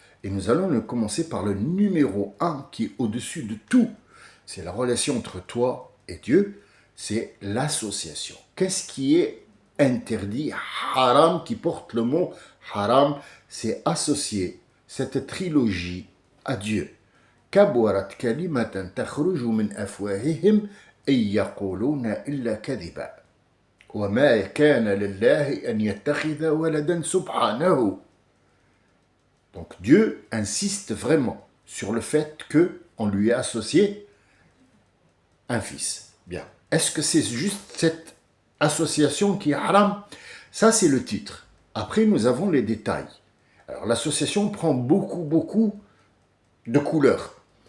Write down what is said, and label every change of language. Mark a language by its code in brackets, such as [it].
[fr] Et nous allons commencer par le numéro 1 qui est au-dessus de tout. C'est la relation entre toi et Dieu, c'est l'association. Qu'est-ce qui est interdit? Haram, qui porte le mot haram, c'est associer cette trilogie à Dieu. [ar] كبرت كلمة تخرج من أفواههم إن يقولون إلا كذبا وما كان لله أن يتخذ ولدا سبحانه. [fr] Donc Dieu insiste vraiment sur le fait qu'on lui a associé un fils. Bien. Est-ce que c'est juste cette association qui est haram? Ça, c'est le titre. Après, nous avons les détails. Alors, l'association prend beaucoup de couleurs.